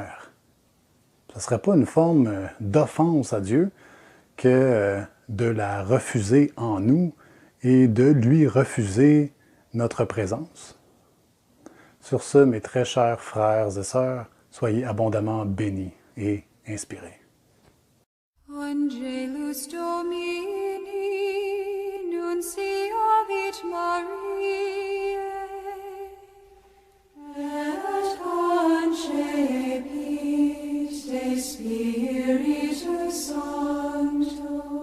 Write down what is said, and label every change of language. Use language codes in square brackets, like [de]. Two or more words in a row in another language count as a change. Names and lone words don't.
[fr] » Ce ne serait pas une forme d'offense à Dieu que de la refuser en nous et de lui refuser notre présence. Sur ce, mes très chers frères et sœurs, soyez abondamment bénis et inspirés. [la] Angelus Domini, nunciavit Mariae, et concepit de Spiritus Sancto.